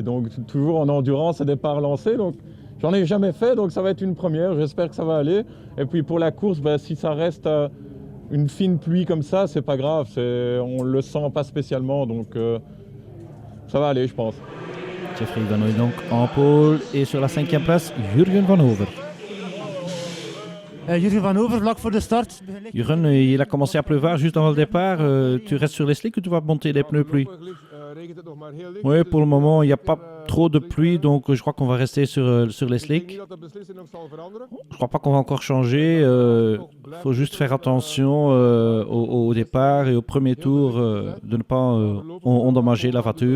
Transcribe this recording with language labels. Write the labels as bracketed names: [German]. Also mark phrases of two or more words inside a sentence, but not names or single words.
[French] Donc toujours en endurance et départ lancé. Donc, j'en ai jamais fait, donc ça va être une première, j'espère que ça va aller. Et puis pour la course, si ça reste une fine pluie comme ça, c'est pas grave, on le sent pas spécialement, donc ça va aller, je pense. Jeffrey Van Hooy donc en pole, et sur la 5e place, Jurgen Van Over. [Dutch] Jurgen Van Over, vlak voor de start. [French] Jurgen, il a commencé à pleuvoir juste avant le départ. Tu restes sur les slicks ou tu vas monter les pneus pluie? Oui, pour le moment, il n'y a pas trop de pluie, donc je crois qu'on va rester sur les slicks. Je ne crois pas qu'on va encore changer. Il faut juste faire attention au départ et au premier tour de ne pas endommager la voiture.